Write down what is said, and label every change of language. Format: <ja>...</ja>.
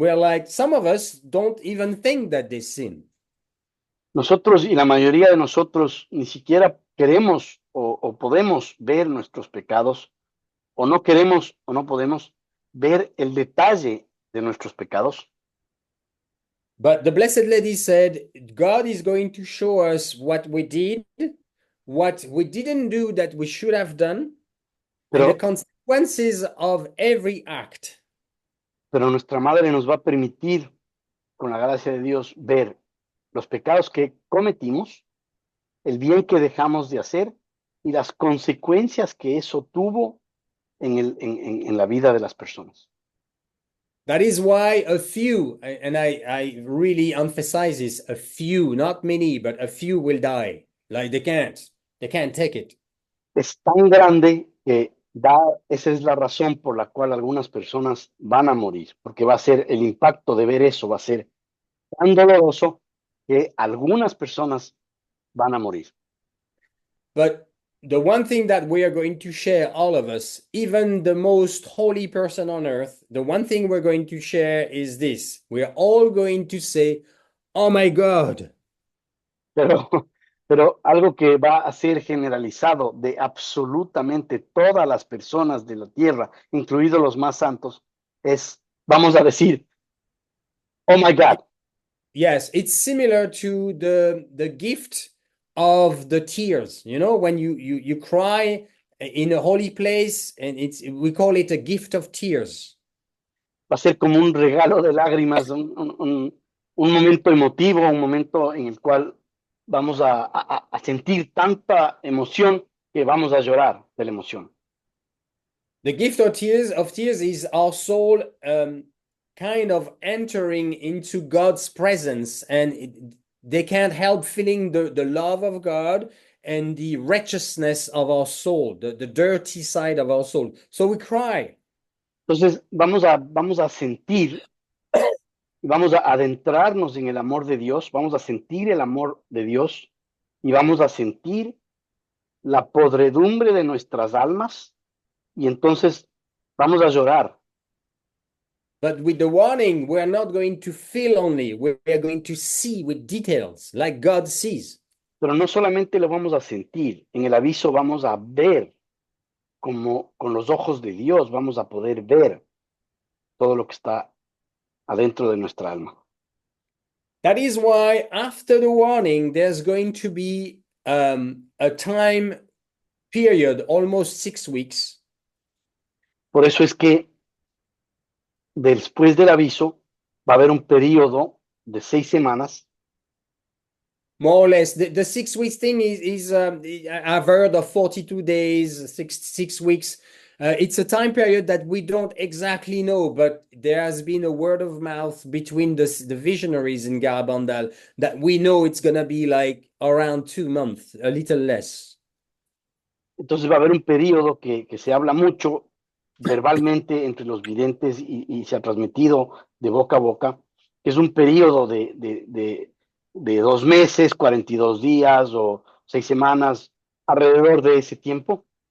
<en>We're like, some of us don't even think that they sin.</en> <es>Nosotros y la mayoría de nosotros ni siquiera queremos o podemos ver nuestros pecados, o no queremos o no podemos ver el detalle de nuestros pecados.</es> <en>But the Blessed Lady said, God is going to show us what we did, what we didn't do that we should have done, and the</en> <es>Pero,</es> <en>consequences of every act.</en> <es>pero nuestra madre nos va a permitir, con la gracia de Dios, ver los pecados que cometimos, el bien que dejamos de hacer y las consecuencias que eso tuvo en la vida de las personas.</es> <en>That is why a few, and I really emphasize this, a few, not many, but a few will die. Like they can't take it.</en> <es>Es tan grande que esa es la razón por la cual algunas personas van a morir, porque va a ser el impacto de ver eso, va a ser tan doloroso que algunas personas van a morir.</es> <en>But the one thing that we are going to share, all of us, even the most holy person on earth, the one thing we're going to share is this. We're all going to say, oh my God.</en> <es>Pero, pero algo que va a ser generalizado de absolutamente todas las personas de la tierra, incluidos los más santos, es, vamos a decir,</es> <en>oh my God. Yes, it's similar to the gift of the tears. You know, when you cry in a holy place, and we call it a gift of tears.</en> <es>Va a ser como un regalo de lágrimas, un momento emotivo, un momento en el cual vamos a sentir tanta emoción que vamos a llorar de la emoción.</es> <en>The gift of tears is our soul kind of entering into God's presence, and they can't help feeling the love of God and the righteousness of our soul, the dirty side of our soul. So we cry.</en> <es>Entonces vamos a sentir, vamos a adentrarnos en el amor de Dios, vamos a sentir el amor de Dios y vamos a sentir la podredumbre de nuestras almas y entonces vamos a llorar.</es> <en>But with the warning, we're not going to feel only, we're going to see with details, like God sees.</en> <es>Pero no solamente lo vamos a sentir, en el aviso vamos a ver como con los ojos de Dios, vamos a poder ver todo lo que está adentro de nuestra alma.</es> <en>That is why after the warning, there's going to be a time period, almost 6 weeks.</en> <es>Por eso es que después del aviso va a haber un periodo de 6 semanas</es> <en>More or less. The 6 weeks thing is I've heard of 42 days, six weeks. It's a time period that we don't exactly know, but there has been a word of mouth between the visionaries in Garabandal that we know it's gonna be like around 2 months, a little less.</en> <es>Entonces va a haber un periodo que se habla mucho verbalmente entre los videntes y se ha transmitido de boca a boca, que es un periodo de 2 meses, 42 días o 6 semanas, alrededor de ese tiempo.</es>